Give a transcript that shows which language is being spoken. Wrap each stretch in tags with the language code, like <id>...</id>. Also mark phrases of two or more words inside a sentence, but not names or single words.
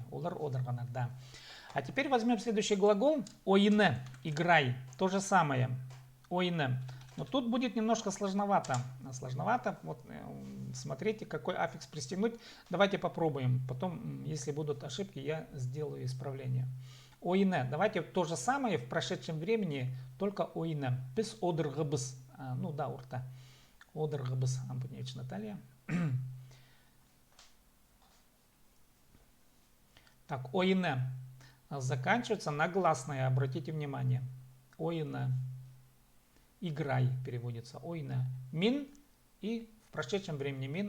<kjh>Олар одырғаннар,</kjh> <ru>да. А теперь возьмем следующий глагол. Ойне. Играй. То же самое. Ойне. Но тут будет немножко сложновато. Сложновато. Вот смотрите, какой аффикс пристегнуть. Давайте попробуем. Потом, если будут ошибки, я сделаю исправление. Ойне. Давайте то же самое в прошедшем времени, только ойне.</ru> <kjh>Пис одырғыбыз.</kjh> <ru>Ну да,</ru> <kjh>орта. Одырғыбыз.</kjh> <ru>Ампуневич Наталья. Так, ойне заканчивается на гласное, обратите внимание. Ойне. Играй переводится. Ойне. Мин и в прошедшем времени мин.</ru>